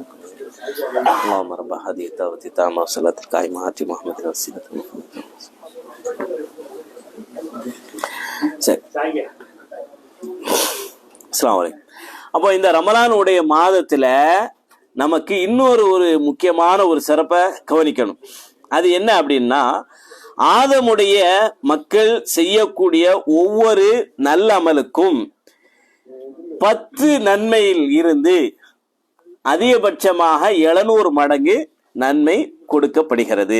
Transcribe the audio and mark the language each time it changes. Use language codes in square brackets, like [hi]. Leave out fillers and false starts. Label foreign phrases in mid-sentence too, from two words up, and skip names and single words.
[ar] اللهم رب هذه الدعوة التامة والصلاة القائمة آت محمد الوسيلة. السلام عليكم. [ta] அப்போ இந்த ரமலானுடைய மாதத்துல நமக்கு இன்னொரு முக்கியமான ஒரு சிறப்பை கவனிக்கணும். அது என்ன அப்படின்னா, ஆதமுடைய மக்கள் செய்யக்கூடிய ஒவ்வொரு நல்ல அமலுக்கும் 10 நன்மையில் இருந்து அதிகபட்சமாக 700 மடங்கு நன்மை கொடுக்கப்படுகிறது.